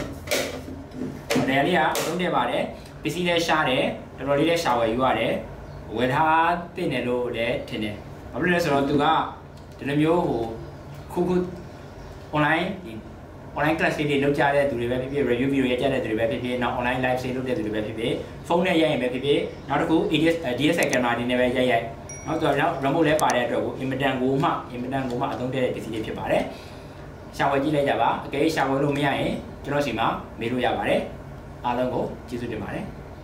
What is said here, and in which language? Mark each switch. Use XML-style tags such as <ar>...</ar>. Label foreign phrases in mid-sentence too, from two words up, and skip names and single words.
<my>model လေးကအသုံးတည့်ပါတယ်ပစ္စည်းလည်းရှားတယ်တော်တော်လေးလည်းရှာဝယ်ယူရတယ်ဝယ်ထားသိနေ လို့လည်းထင်တယ်ဘာဖြစ်လဲဆိုတော့သူကဒီလိုမျိုးဟိုခု</my> <en>online class</en> <my>တွေလုပ်ကြတဲ့သူတွေပဲဖြစ်ဖြစ်</my> <en>review video</en> <my>ရိုက်ကြတဲ့သူတွေပဲဖြစ်ဖြစ်နောက်</my> <en>online live sale</en> <my>လုပ်တဲ့သူတွေပဲဖြစ်ဖြစ်ဖုန်းနဲ့ရိုက်ရင်ပဲဖြစ်ဖြစ်နောက်တစ်ခု</my> <en>DSLR camera</en> <my>တွေနဲ့ပဲရိုက်နောက်တော့ remote လည်းပါတဲ့အတွက်ကိုအင်မတန်ကိုမှအသုံးတည့်တဲ့ပစ္စည်းတွေဖြစ်ပါတယ်ရှာဝယ်ကြည့်လိုက်ကြပါအကယ်ရှာဝယ်လို့မရရင်ကျွန်တော်စီမှာမေးလို့ရပါတယ်အားလုံးကိုကျေးဇူးတင်ပါတယ်</my>